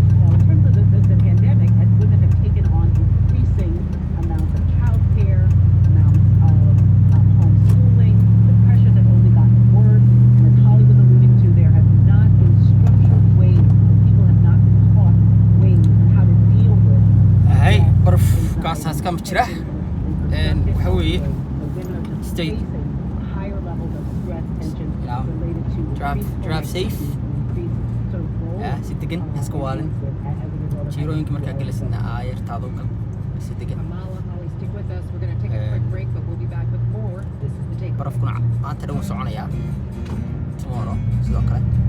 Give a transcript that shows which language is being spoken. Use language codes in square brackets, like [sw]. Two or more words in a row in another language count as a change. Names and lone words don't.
[en] Now, in terms of the pandemic, as women have taken on increasing amounts of childcare, amounts of homeschooling, the pressures have only gotten worse. And as Holly was alluding to, there have not been structured ways, and people have not been taught ways on how to deal with. [so] Hey, barf kaasaas kam jira waxa weeye state [en] higher levels of stress, tension related to drive safe [so] si degan iska waalin jirooyinka markaa gelisna aayartaado gal si degan [en] Kamala, Holly, stick with us. We're going to take a quick break, but we'll be back with more. This is the take. [so] barafkuna maanta dhan wuu soconayaa tomorrow sidoo kale